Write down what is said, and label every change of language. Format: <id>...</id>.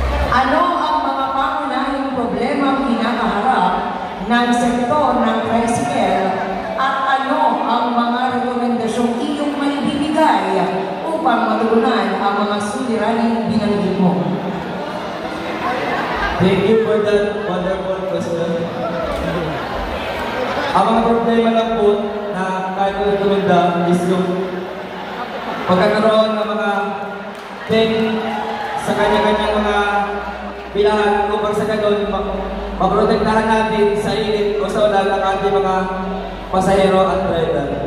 <tl>Ano ang mga pangunahing problema ang kinakaharap ng sektor ng tricycle at ano ang mga rekomendasyong iyong maibibigay upang matugunan ang mga suliraning binanggit mo?</tl> <en>Thank you for that wonderful question.</en> <tl>Ang mga problema lang po na kahit ko rekomenda is yung pagkakaroon ng mga pen sa kanya-kanyang mga pilahan upang sa ganun maprotektahan natin sa init o sa ulan ang ating mga pasahero at driver.</tl>